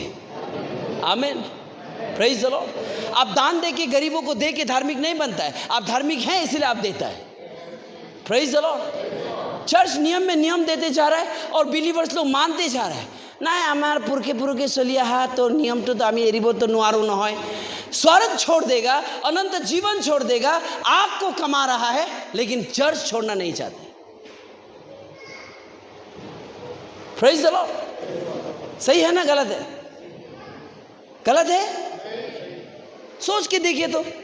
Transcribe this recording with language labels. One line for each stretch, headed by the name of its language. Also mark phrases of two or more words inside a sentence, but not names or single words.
English: Amen, praise the Lord.
Hindi: आप दान दे के, गरीबों को दे के धार्मिक नहीं बनता है, आप धार्मिक हैं इसलिए आप देता है।
English: Praise the Lord.
Hindi: चर्च नियम में नियम देते जा रहा है और बिलीवर्स लोग मानते जा रहा है ना, हमार पुरखे चलिया है तो
Assamese: নিয়ম তো আমি এৰিবো তো নোৱাৰো ন হয়।
Hindi: स्वर्ग छोड़ देगा, अनंत जीवन छोड़ देगा, आग को कमा रहा है, लेकिन चर्च छोड़ना नहीं चाहते।
English: Praise the Lord.
Hindi: सही है ना गलत है? गलत है? सोच के देखिए तो।